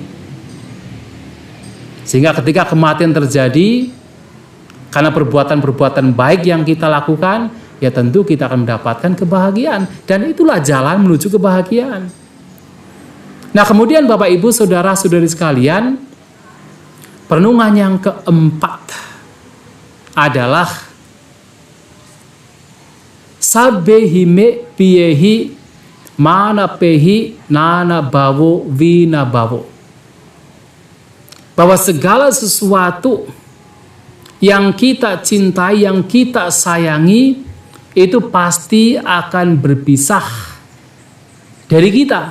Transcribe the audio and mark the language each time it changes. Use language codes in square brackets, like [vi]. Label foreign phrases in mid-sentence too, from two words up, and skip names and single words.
[id] Sehingga ketika kematian terjadi, karena perbuatan-perbuatan baik yang kita lakukan, ya tentu kita akan mendapatkan kebahagiaan. Dan itulah jalan menuju kebahagiaan. Nah, kemudian Bapak Ibu Saudara-saudari sekalian, perenungan yang keempat adalah [pi] Sabbe hime piyehi mana pehi nana bawo vina bawo. [id] Bahwa segala sesuatu yang kita cintai, yang kita sayangi, itu pasti akan berpisah dari kita.